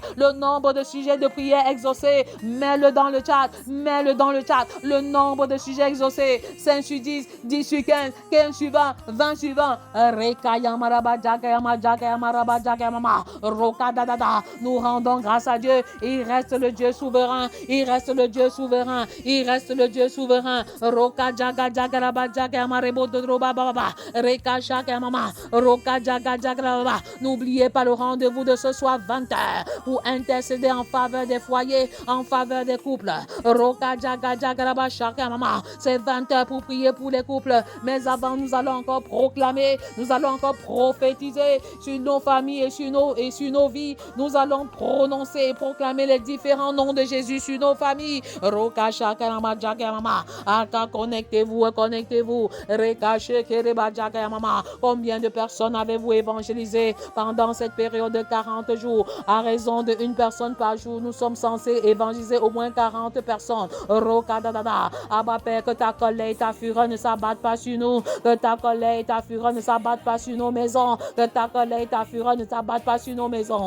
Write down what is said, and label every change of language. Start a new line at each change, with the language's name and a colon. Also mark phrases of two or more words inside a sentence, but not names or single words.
French: Le nombre de sujets de prière exaucés, mets-le dans le chat, le nombre de sujets exaucés, 5 sur 10, 10 sur 15, 15 sur 20, 20 sur 20. Nous rendons grâce à Dieu, il reste le Dieu souverain, il reste le Dieu souverain, il reste le Dieu souverain. Roka jaga jaga raba jaga marebo dodroba baba, reka shaka mama, roka jaga jaga baba. N'oubliez pas le rendez-vous de ce soir 20h pour intercéder en faveur des foyers, en faveur des couples. Roka jaga jaga raba shaka mama. C'est 20h pour prier pour les couples, mais avant nous allons encore proclamer, nous allons encore prophétiser sur nos familles et sur nos vies. Nous allons prononcer et proclamer les différents noms de Jésus sur nos familles. Roka shaka mama jaga mama. Aka connectez-vous. Reka shekere jaga mama. Combien de personnes avez-vous évangélisé pendant cette période de 40 jours? À raison de 1 personne par jour, nous sommes censés évangéliser au moins 40 personnes. Rokadadada. Abba Père, que ta colère et ta fureur ne s'abattent pas sur nous. Que ta colère et ta fureur ne s'abattent pas sur nos maisons. Que ta colère et ta fureur ne s'abattent pas sur nos maisons.